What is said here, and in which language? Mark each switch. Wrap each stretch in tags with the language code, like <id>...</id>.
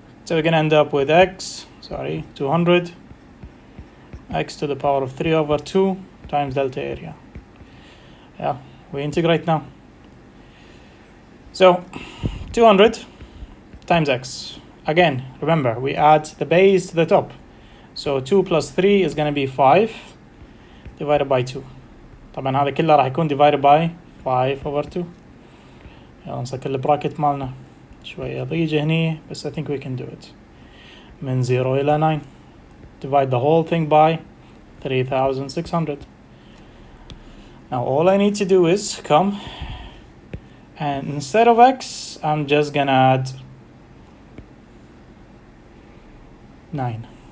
<en>We're going to end up with 200 x to the power of 3 over 2 times delta area. Yeah, we integrate now. 200 times x. Again, remember, we add the base to the top. 2 plus 3 is going to be 5 divided by 2.</en> <ar>طبعا هذا كله راح يكون</ar> <en>divided by 5 over 2.</en> <ar>يلا نسكر البراكت مالنا. شوية ضيجة هني,</ar> <en>بس I think we can do it.</en> <ar>من 0 إلى 9.</ar> <en>Divide the whole thing by 3,600. Now all I need to do is come, and instead of x, I'm just gonna add 9.</en>